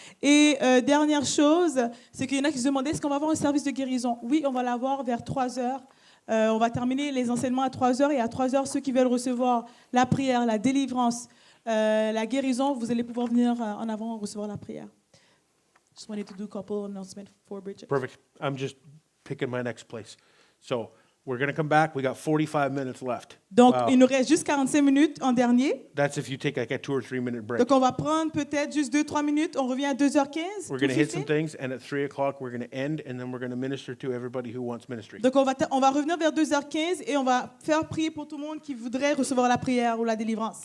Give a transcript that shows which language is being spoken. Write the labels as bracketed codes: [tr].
[fr] Et dernière chose, c'est qu'il y en a qui se demandaient, est-ce qu'on va avoir un service de guérison? Oui, on va l'avoir vers 3 heures. On va terminer les enseignements à 3 heures. Et à 3 heures, ceux qui veulent recevoir la prière, la délivrance, la guérison, vous allez pouvoir venir en avant recevoir la prière. [en] Just wanted to do a couple announcements for Bridget. Perfect. I'm just picking my next place. So we're going to come back. We got 45 minutes left. [fr] Donc, [en] Wow. [fr] il nous reste juste 45 minutes en dernier. [en] That's if you take like a 2 or 3 minute break. [fr] Donc, on va prendre peut-être juste 2-3 minutes. On revient à 2h15. [en] We're going to hit some 2:15. things, and at 3 o'clock, we're going to end, and then we're going to minister to everybody who wants ministry. [fr] Donc, on va revenir vers 2h15 et on va faire prier pour tout le monde qui voudrait recevoir la prière ou la délivrance.